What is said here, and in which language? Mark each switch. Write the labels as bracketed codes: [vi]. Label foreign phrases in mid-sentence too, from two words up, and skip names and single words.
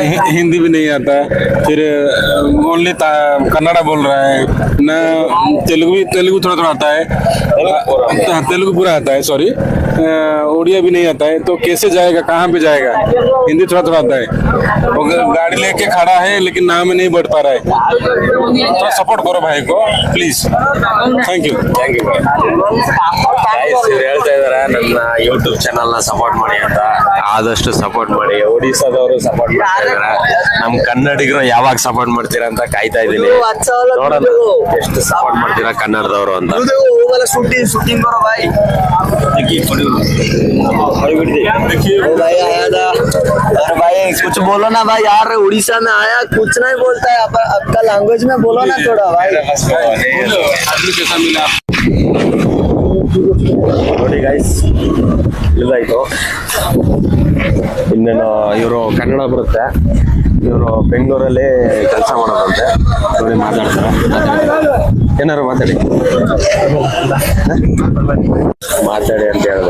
[hi] हिंदी भी नहीं आता है, फिर ओनली कन्नड़ा बोल रहा है ना, तेलुगु थोड़ा थोड़ा आता है, तेलुगु पूरा आता है, सॉरी, उड़िया भी नहीं आता है, तो कैसे जाएगा, कहाँ पे जाएगा? हिंदी थोड़ा थोड़ा आता है, वो गाड़ी लेके खड़ा है लेकिन नाम नहीं बढ़ पा रहा है। तो सपोर्ट करो भाई को प्लीज। [en] thank you. thank you [kn] ಇವ್ರು ಹೇಳ್ತಾ ಇದಾರೆ ನನ್ನ [en] YouTube channel [kn] ನ ಸಪೋರ್ಟ್ ಮಾಡಿ ಅಂತ. ಆದಷ್ಟು ಸಪೋರ್ಟ್ ಮಾಡಿ. ಒಡಿಸ್ಸಾದವರು ಸಪೋರ್ಟ್ ಮಾಡ್ತಾ ಇದಾರೆ, ನಮ್ ಕನ್ನಡಿಗರು ಯಾವಾಗ ಸಪೋರ್ಟ್ ಮಾಡ್ತೀರಾ ಅಂತ ಕಾಯ್ತಾ ಇದೀನಿ. ನೋಡೋಣ ಎಷ್ಟು ಸಪೋರ್ಟ್ ಮಾಡ್ತೀರಾ ಕನ್ನಡದವರು ಅಂತ. [hi] वो वाला शूटिंग करो भाई। ओ भाई आया था, अरे भाई कुछ बोलो ना भाई, यार उड़ीसा में आया कुछ नहीं बोलता है, आपका लैंग्वेज में बोलो ना थोड़ा भाई। आदमी कैसा मिला? [kn] ನೋಡಿ ಗೈಸ್, ಇದಾಯ್ತು. ಇನ್ನೇನು ಇವರು ಕನ್ನಡ ಬರುತ್ತೆ, ಇವರು ಬೆಂಗಳೂರಲ್ಲಿ ಕೆಲಸ ಮಾಡೋದಂತೆ. ನೋಡಿ ಮಾತಾಡ್ತಾರೆ, ಏನಾರು ಮಾತಾಡಿ ಅಂತ ಹೇಳಿದೆ.